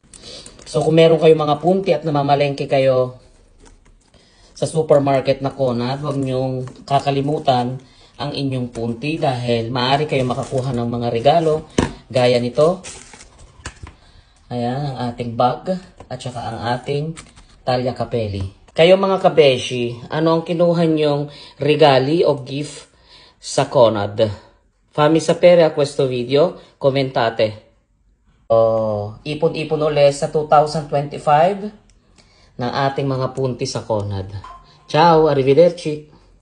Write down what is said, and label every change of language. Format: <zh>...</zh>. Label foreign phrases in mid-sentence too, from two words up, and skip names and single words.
<tl>So kung meron kayo mga punti at namamalengke kayo sa supermarket na Conad, huwag nyong kakalimutan ang inyong punti dahil maaari kayo makakuha ng mga regalo gaya nito. Ayan, ang ating bag at saka ang ating Tagliacapelli. Kayo mga kabeshi, ano ang kinuha nyong regali o gift sa Conad?</tl> <it>Fammi sapere a questo video, commentate.</it> <tl>Ipon-ipon ulit sa 2025 ng ating mga punti sa Conad.</tl> <it>Ciao, arrivederci!</it>